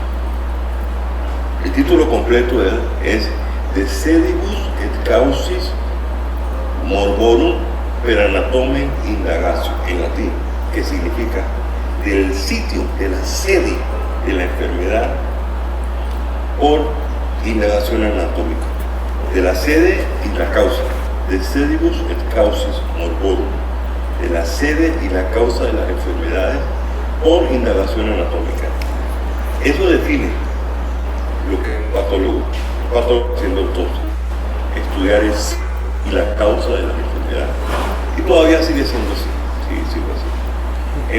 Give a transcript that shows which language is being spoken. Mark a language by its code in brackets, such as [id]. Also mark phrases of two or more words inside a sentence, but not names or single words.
[es] El título completo de él es De Sedibus et Causis Morborum per Anatomem Indagatio, en latín, que significa del sitio, de la sede de la enfermedad por indagación anatómica, de la sede y la causa, de sedibus et causis morborum, de la sede y la causa de las enfermedades por indagación anatómica. Eso define lo que es un patólogo. Un patólogo haciendo autopsia, estudiar es y la causa de las enfermedades. Y todavía sigue siendo así, sigue siendo así.